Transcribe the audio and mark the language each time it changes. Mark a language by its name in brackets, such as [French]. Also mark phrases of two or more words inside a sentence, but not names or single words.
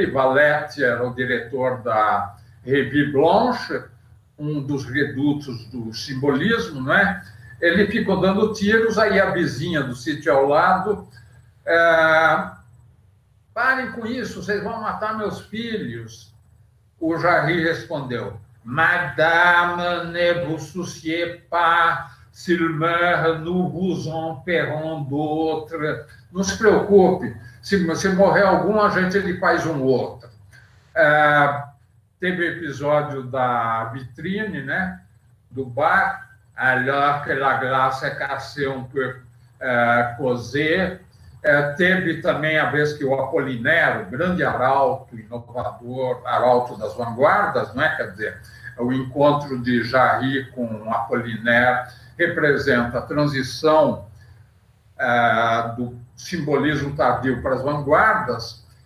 [Portuguese] Valette era o diretor da Revue Blanche, um dos redutos do simbolismo, não é? Ele ficou dando tiros, aí a vizinha do sítio ao lado: parem com isso, vocês vão matar meus filhos. O Jarry respondeu: [French] Madame, ne vous souciez pas, s'il meurt, nous vous en paierons d'autres. [Portuguese] Não se preocupe, se morrer algum, a gente lhe faz um outro. Teve o episódio da vitrine, né, do bar, [French] alors que la glace est cassée, on peut causer. [Portuguese] Teve também a vez que o Apollinaire, o grande arauto, inovador, arauto das vanguardas, não é? Quer dizer, o encontro de Jarry com Apollinaire representa a transição do simbolismo tardio para as vanguardas.